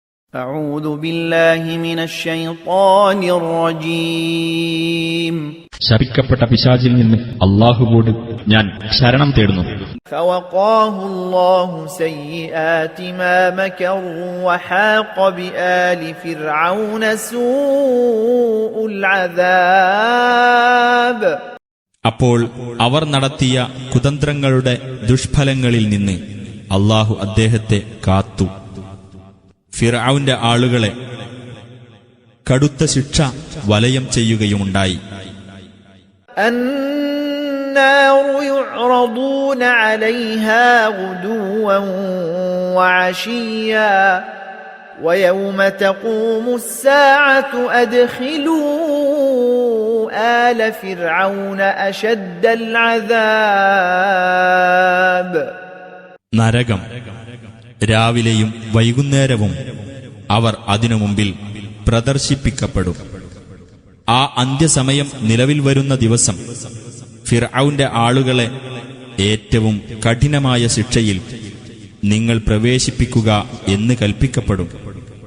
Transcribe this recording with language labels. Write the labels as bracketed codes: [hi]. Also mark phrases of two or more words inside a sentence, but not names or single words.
[ar] أعوذ بالله من الشيطان الرجيم [ml] ശപിക്കപ്പെട്ട പിശാചിൽ നിന്ന് അല്ലാഹുവോട് ഞാൻ ശരണം തേടുന്നു. [ar] فوقاه الله سيئات ما مكروا وحاق بآل فرعون سوء العذاب. [ml] അപ്പോൾ അവർ നടത്തിയ കുതന്ത്രങ്ങളുടെ ദുഷ്ഫലങ്ങളിൽ നിന്ന് അല്ലാഹു അദ്ദേഹത്തെ കാത്തു. ഫിർഔന്റെ ആളുകളെ കടുത്ത ശിക്ഷ വലയം ചെയ്യുകയുമുണ്ടായി. [ar] النار يعرضون عليها غدوا وعشيا ويوم تقوم الساعة أدخلوا آل فرعون أشد العذاب. [ml] നരകം രാവിലെയും വൈകുന്നേരവും അവർ അതിനു മുമ്പിൽ പ്രദർശിപ്പിക്കപ്പെടും. ആ അന്ത്യസമയം നിലവിൽ വരുന്ന ദിവസം ഫിർഔന്റെ ആളുകളെ ഏറ്റവും കഠിനമായ ശിക്ഷയിൽ നിങ്ങൾ പ്രവേശിപ്പിക്കുക എന്ന് കൽപ്പിക്കപ്പെടും.